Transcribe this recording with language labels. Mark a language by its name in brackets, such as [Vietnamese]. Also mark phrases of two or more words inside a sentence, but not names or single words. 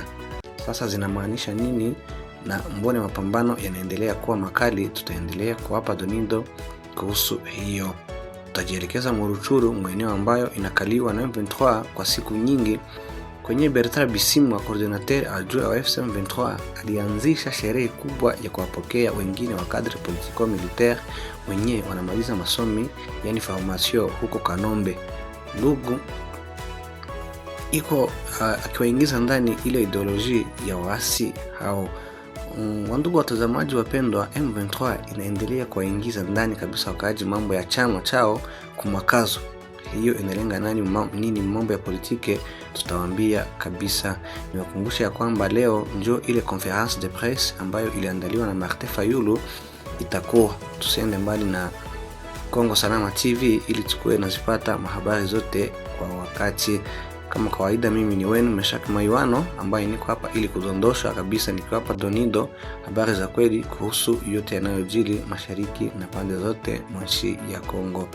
[Swahili] Sasa zinamaanisha nini na mbone mapambano yanaendelea kuwa makali? Tutaendelea kuwapa donido kuhusu hiyo. Tutajielekeza Muruchuru, maeneo ambayo inakaliwa na M23 kwa siku nyingi. Kwenye Bertrand Bisimwa, [French] coordinateur adjoint [Swahili] wa M23, alianzisha sherehe kubwa ya kuwapokea wengine wa [French] cadre politico militaire [Swahili] wenye wanamaliza masomi, yani formation huko Kanombe. Ndugu iko akiwaingiza ndani ile ideology ya waasi hao. Wandugu watazamaji wapendwa, M23 inaendelea kuwaingiza ndani kabisa wakaaji mambo ya chama chao kumakazo. Hiyo inalenga nini mambo ya politike? Tutawaambia kabisa. Niwakumbusha ya kwamba leo ndio ile [French] conference de presse [Swahili] ambayo iliandaliwa na Martin Fayulu itakuwa. Tusiende mbali na Kongo Salama TV ili tukue nazipata mahabari zote kwa wakati. Kama kawaida, mimi ni wenu Meshak Maiwano ambaye niko hapa ili kudondosha kabisa, niko hapa donido habari za kweli kuhusu yote yanayojiri mashariki na pande zote mwa nchi ya Kongo.